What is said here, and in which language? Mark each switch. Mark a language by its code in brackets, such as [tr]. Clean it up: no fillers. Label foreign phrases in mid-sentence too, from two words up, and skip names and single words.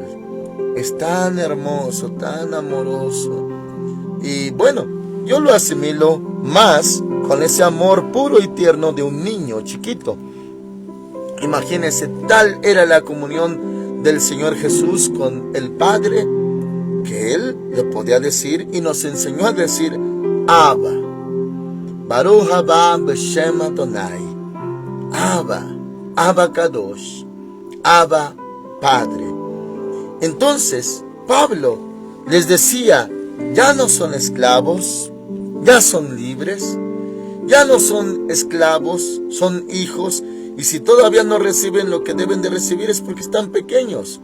[es] Es tan hermoso, tan amoroso, y bueno, yo lo asimilo más con ese amor puro y tierno de un niño chiquito. Imagínense, tal era la comunión del Señor Jesús con el Padre, que Él le podía decir y nos enseñó a decir Abba. [he] ברוך הבא בשם אדני. אבא, אבא קדוש, אבא Padre. [es] Entonces, Pablo les decía, ya no son esclavos, ya son libres. Ya no son esclavos, son hijos, y si todavía no reciben lo que deben de recibir es porque están pequeños.